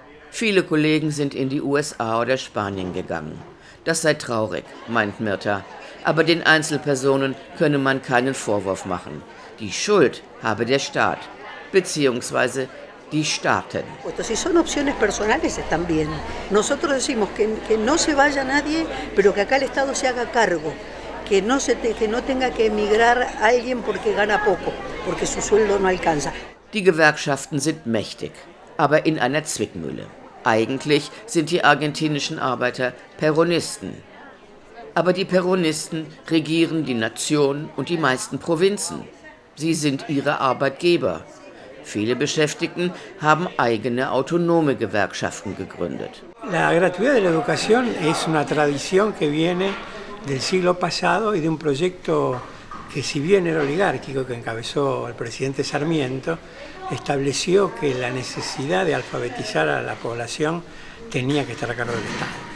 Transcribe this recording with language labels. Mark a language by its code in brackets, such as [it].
[de] Viele Kollegen sind in die USA oder Spanien gegangen. Das sei traurig, meint Mirta. Aber den Einzelpersonen könne man keinen Vorwurf machen. Die Schuld habe der Staat, beziehungsweise die Staaten. [es] Si son opciones personales, están bien. Nosotros decimos que no se vaya nadie, pero que acá el Estado se haga cargo. Que no tenga que emigrar alguien porque gana poco, porque su sueldo no alcanza. [de] Die Gewerkschaften sind mächtig, aber in einer Zwickmühle. Eigentlich sind die argentinischen Arbeiter Peronisten. Aber die Peronisten regieren die Nation und die meisten Provinzen. Sie sind ihre Arbeitgeber. Viele Beschäftigten haben eigene autonome Gewerkschaften gegründet. [es] La gratuidad de la educación es una tradición que viene del siglo pasado y de un proyecto que, si bien era oligárquico, que encabezó el presidente Sarmiento, estableció que la necesidad de alfabetizar a la población tenía que estar a cargo del Estado.